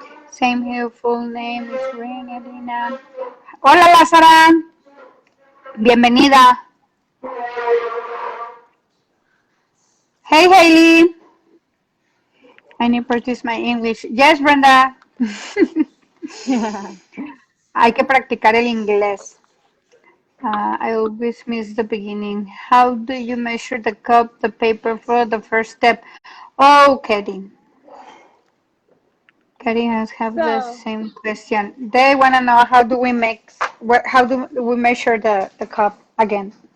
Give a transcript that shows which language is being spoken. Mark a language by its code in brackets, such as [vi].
[en] Same here, full name is Deana. [es] Hola, Lázara. Bienvenida. [en] Hey, Hailey. I need to practice my English. Yes, Brenda. Yeah. [es] Hay que practicar el inglés. [en] I always miss the beginning. How do you measure the cup, the paper for the first step? Oh, Katie. Katie has have the So, same question. They want to know how do we make, how do we measure the cup again?